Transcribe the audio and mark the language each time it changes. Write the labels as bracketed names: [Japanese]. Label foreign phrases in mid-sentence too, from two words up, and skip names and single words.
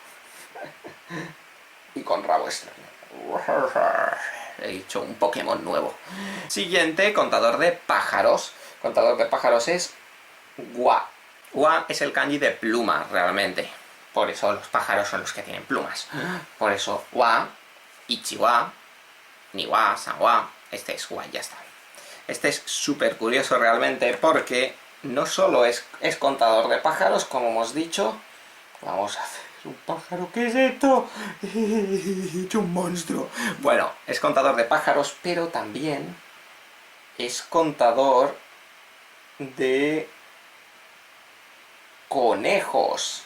[Spanish] Y con rabo extraño. He dicho un Pokémon nuevo. Siguiente, contador de pájaros. Contador de pájaros es wa. Wa es el kanji de pluma, realmente. Por eso los pájaros son los que tienen plumas. Por eso wa, [Japanese] 一羽、二羽、三羽. [Spanish] Este es wa, ya está. Este es súper curioso realmente porque no solo es contador de pájaros, como hemos dicho. Vamos a hacer un pájaro. ¿Qué es esto? ¡Es un monstruo! Bueno, es contador de pájaros, pero también es contador de conejos.